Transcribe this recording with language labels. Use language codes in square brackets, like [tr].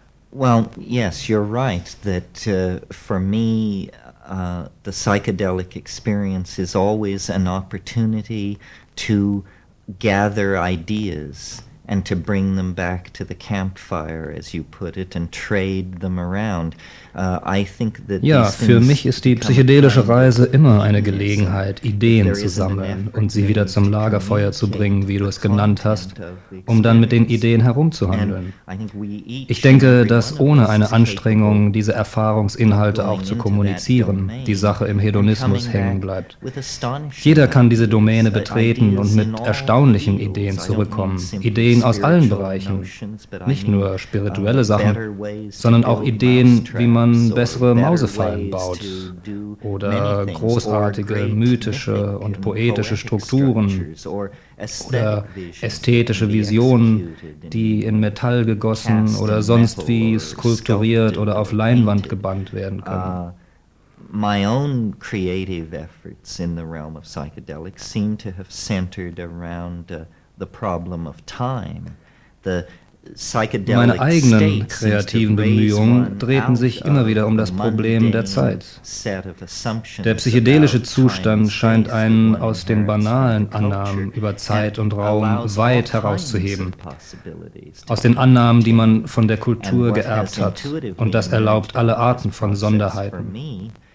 [en] Well, yes, you're right that for me the psychedelic experience is always an opportunity to gather ideas and to bring them back to the campfire, as you put it, and trade them around. [de] Ja, für mich ist die psychedelische Reise immer eine Gelegenheit, Ideen zu sammeln und sie wieder zum Lagerfeuer zu bringen, wie du es genannt hast, um dann mit den Ideen herumzuhandeln. Ich denke, dass ohne eine Anstrengung, diese Erfahrungsinhalte auch zu kommunizieren, die Sache im Hedonismus hängen bleibt. Jeder kann diese Domäne betreten und mit erstaunlichen Ideen zurückkommen. Ideen aus allen Bereichen, nicht nur spirituelle Sachen, sondern auch Ideen, wie man bessere Mausefallen baut oder großartige mythische und poetische Strukturen oder ästhetische Visionen, die in Metall gegossen oder sonst wie skulpturiert oder auf Leinwand gebannt werden können. [en] My own creative efforts in the realm of psychedelics seem to have centered around the problem of time, the [de] Meine eigenen kreativen Bemühungen drehten sich immer wieder um das Problem der Zeit. Der psychedelische Zustand scheint einen aus den banalen Annahmen über Zeit und Raum weit herauszuheben, aus den Annahmen, die man von der Kultur geerbt hat, und das erlaubt alle Arten von Sonderheiten.